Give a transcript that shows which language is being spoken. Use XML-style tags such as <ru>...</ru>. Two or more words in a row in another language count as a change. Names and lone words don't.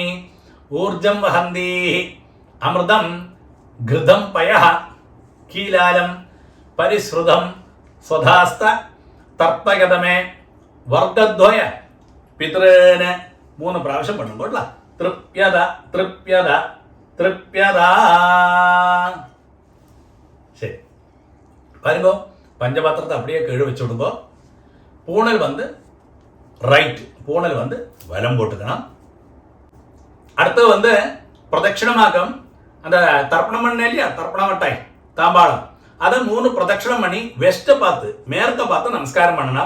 <sa>ഊർജം വഹന്തി അമൃതം ഘൃതം പയഃ കീലാലം പരിശ്രുതം സ്വധാസ്ത തർപ്പയതമേ വർഗദ്വയ പിതൃന്.</sa> <ta>3 பிராவசியம் பண்ணும்போது.</ta> <sa>തൃപ്യത തൃപ്യത തൃപ്യത.</sa> <ta>சரி பாருங்க, பஞ்சபாத்திரத்தை அப்படியே கீழே வச்சு விடுங்க. பூணல் வந்து ரைட், பூணல் வந்து வலம் போட்டுக்கணும். அடுத்து வந்து பிரதட்சிணமாக்கம், அந்த தர்ப்பணம் பண்ண இல்லையா, தர்ப்பண மட்டாய் தாம்பாளம், அதை 3 பிரதட்சிணம் பண்ணி வெஸ்ட்டை பார்த்து மேற்க பார்த்து நமஸ்காரம் பண்ணணும்.</ta>